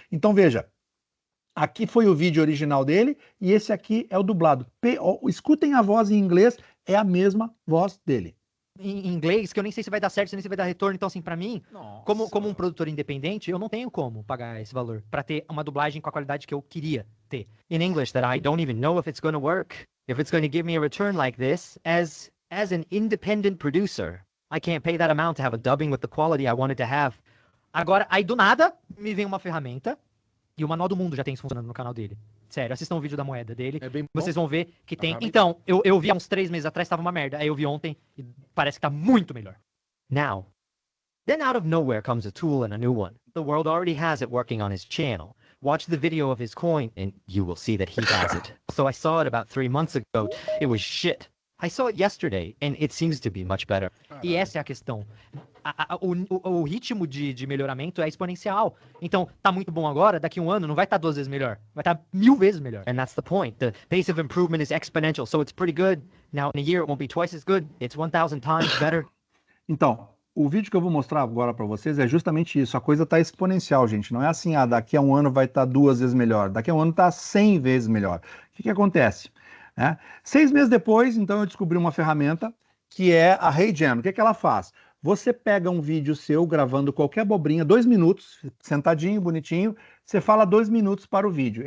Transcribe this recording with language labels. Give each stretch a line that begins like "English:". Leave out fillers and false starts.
Portuguese: Então veja, aqui foi o vídeo original dele e esse aqui é o dublado. Escutem a voz em inglês, é a mesma voz dele. Em inglês, que eu nem sei se vai dar certo, nem se vai dar retorno. Então, assim, pra mim, como um produtor independente, eu não tenho como pagar esse valor pra ter uma dublagem com a qualidade que eu queria ter.
English: In English, that I don't even know if it's gonna work, if it's gonna give me a return like this, as an independent producer, I can't pay that amount to have a dubbing with the quality I wanted to have.
Portuguese: Agora, aí do nada, me vem uma ferramenta, e o Manual do Mundo já tem isso funcionando no canal dele. Sério, assistam o vídeo da moeda dele. É bem bom. Vocês vão ver que tem... Então, eu vi há uns 3 meses atrás, tava uma merda. Aí eu vi ontem e parece que tá muito melhor.
English: Now, then out of nowhere comes a tool and a new one. The world already has it working on his channel. Watch the video of his coin and you will see that he has it. So I saw it about 3 months ago. It was shit. I saw it yesterday and it seems to be much better.
Portuguese: E essa é a questão. O ritmo de melhoramento é exponencial. Então, tá muito bom agora, daqui a um ano não vai estar 2 vezes melhor. Vai estar 1000 vezes melhor.
English: And that's the point. The pace of improvement is exponential, so it's pretty good. Now, in a year, it won't be twice as good. It's 1,000 times better.
Portuguese: Então, o vídeo que eu vou mostrar agora para vocês é justamente isso. A coisa tá exponencial, gente. Não é assim, daqui a um ano vai estar 2 vezes melhor. Daqui a um ano tá 100 vezes melhor. O que acontece? 6 meses depois, então, eu descobri uma ferramenta que é a HeyGen. O que ela faz? Você pega um vídeo seu gravando qualquer abobrinha, 2 minutos, sentadinho, bonitinho, você fala 2 minutos para o vídeo.